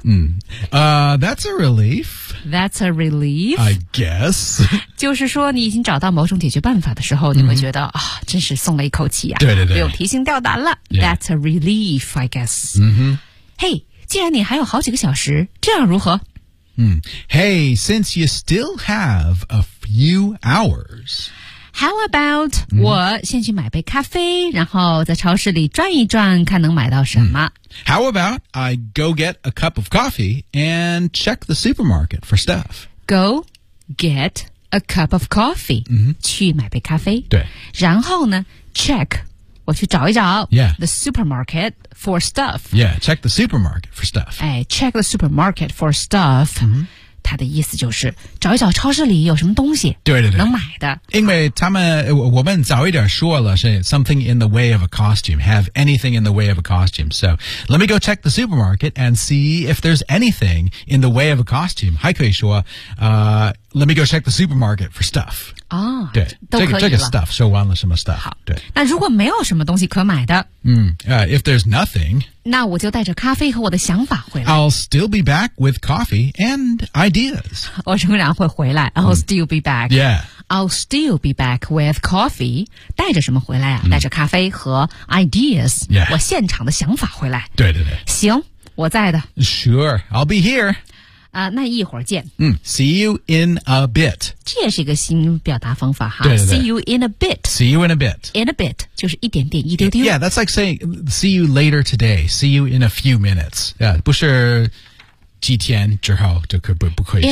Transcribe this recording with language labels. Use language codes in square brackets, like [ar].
[en] 嗯，that's a relief。 That's a relief. I guess. [zh] 就是说你已经找到某种解决办法的时候、mm-hmm. 你会觉得、哦、真是松了一口气啊。对对对。不用提心吊胆了。 [en] Yeah. That's a relief, I guess. [zh] 嗯哼。 Hey, 既然你还有好几个小时这样如何、 mm. [en] Hey, since you still have a few hours. How about、mm. [zh] 我先去买杯咖啡然后在超市里转一转看能买到什么。Mm. [en] How about I go get a cup of coffee and check the supermarket for stuff? Go get a cup of coffee.、 Mm-hmm. [zh] 去买杯咖啡。对。然后呢 check, 我去找一找、 [en] yeah. the supermarket for stuff. Yeah, check the supermarket for stuff. 哎 check the supermarket for stuff.、 Mm-hmm. [zh] 他的意思就是找一找超市里有什么东西对对对能买的 [en] 因为他们我们早一点说了是 something in the way of a costume have anything in the way of a costume so let me go check the supermarket and see if there's anything in the way of a costume [zh] 还可以说 [en] let me go check the supermarket for stuff. [zh] 哦，对，这个 stuff 说完了什么 stuff？好，对。那如果没有什么东西可买的， [en] if there's nothing， [zh] 那我就带着咖啡和我的想法回来。 [en] I'll still be back with coffee and ideas. [zh] 我仍然会回来。 [en] I'll still be back. Yeah. I'll still be back with coffee. [zh] 带着什么回来啊？带着咖啡和 ideas. [en] Yeah. [zh] 我现场的想法回来。对对对。行，我在的。 [en] Sure, I'll be here. [zh] 啊，那一会儿见。 [en] See you in a bit. [zh] 这也是一个新表达方法哈。对对对。 [en] See you in a bit. See you in a bit. [zh] In a bit 就是一点点，一丢丢。 [en] Yeah, that's like saying see you later today. See you in a few minutes. Yeah, [zh] 不是。几天之后就可不可以说